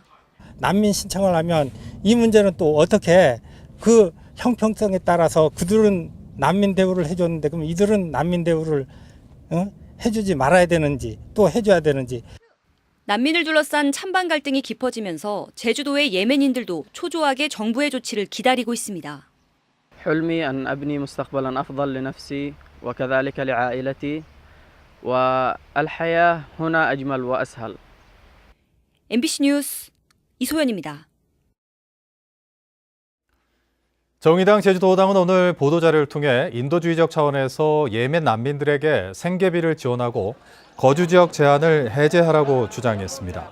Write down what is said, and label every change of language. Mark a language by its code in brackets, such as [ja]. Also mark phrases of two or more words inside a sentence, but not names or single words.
[ko] 난민 신청을 하면 이 문제는 또 어떻게 그 형평성에 따라서 그들은 난민 대우를 해줬는데 그럼 이들은 난민 대우를 해주지 말아야 되는지 또 해줘야 되는지. 난민을 둘러싼 찬반 갈등이 깊어지면서 제주도의 예멘인들도 초조하게 정부의 조치를 기다리고 있습니다. [ar] حلمي أن أبني مستقبلا أفضل لنفسي وكذلك لعائلتي والحياة هنا أجمل وأسهل. [ko] MBC 뉴스 이소연입니다. 정의당 제주도당은 오늘 보도자료를 통해 인도주의적 차원에서 예멘 난민들에게 생계비를 지원하고 거주지역 제한을 해제하라고 주장했습니다.